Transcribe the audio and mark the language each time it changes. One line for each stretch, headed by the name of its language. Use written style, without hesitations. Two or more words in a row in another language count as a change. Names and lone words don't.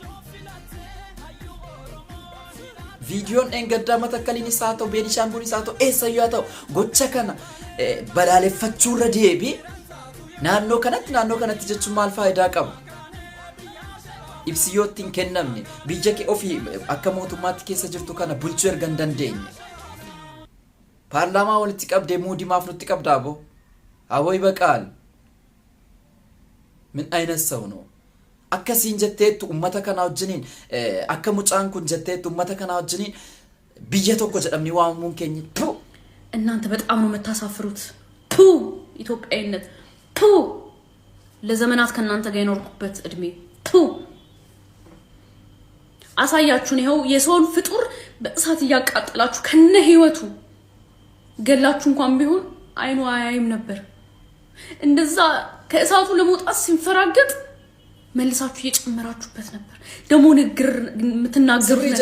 Oromo: Viidiyoon engaddaa Matakkaliin isaa ta'u Beenishaangul isaa ta'u eessayyuu haa ta'u gocha kana balaaleffachuurra deebi naannoo kanatti jechuun maal faayidaa qaba? Ibsiyootti hin kennamne biyya kee ofii akka mootummaatti keessa jirtu kana bulchuu erga hin dandeenye. Paarlaamaa walitti qabdee muudii maaf nutti qabdaa boo? Awway baqaal.
Arabic: من أين
Amharic: ሰው ነው
Oromo: akkasiin jetteettu ummata kana wajjiniin akka mucaan kun jetteettu ummata kana wajjiniin biyya tokko jedhamni waamamuun keenya ቱ
Amharic: እናንተ በጣም ነው የምታሳፍሩት ቱ ኢትዮጵያዊነት ቱ ለዘመናት ከናንተ ጋር የኖርኩበት እድሜ ቱ አሳያችሁን ይሄው የሰውን ፍጡር በእሳት ያቃጠላችሁ ከነ ህይወቱ ገላችሁ እንኳን ቢሆን አይኑ አያይም ነበር እንደዛ ከእሳቱ ለመውጣት ሲንፈራገጥ መልሳችሁ እየጨመራችሁበት ነበር ደሞ ንግር ምትናገሩ ነገር